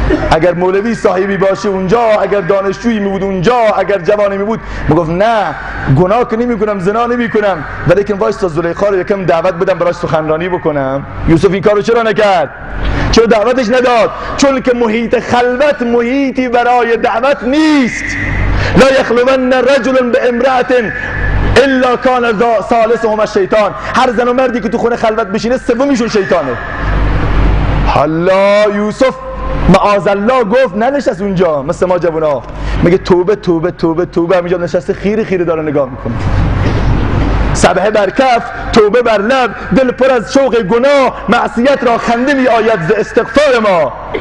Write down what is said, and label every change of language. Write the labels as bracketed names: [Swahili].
[Persian] اگر مولوی صاحبی باشه اونجا، اگر دانشجویی می بود اونجا، اگر جوانی می بود، میگفت نه گناه که نمی کنم، زنا نمی کنم، ولیکن وایستا زلیخا رو یکم دعوت بدم براش سخنرانی بکنم. یوسف این کارو چرا نکرد؟ چرا دعوتش نداد؟ چون که محیط خلوت محیطی برای دعوت نیست. [Arabic] لا یخلون رجل بامرأة الا کان ثالثهم الشیطان. [Persian] هر زن و مردی که تو خونه خلوت بشینه سومیشون شیطانه. حالا یوسف معاذالله گفت ننشست اونجا مثل ما جوونا، میگه توبه توبه توبه توبه، همینجا نشسته خیره خیره داره نگاه میکنه، سبحه بر کف، توبه بر لب، دل پر از شوق گناه، معصیت را خنده می آید ز استغفار ما.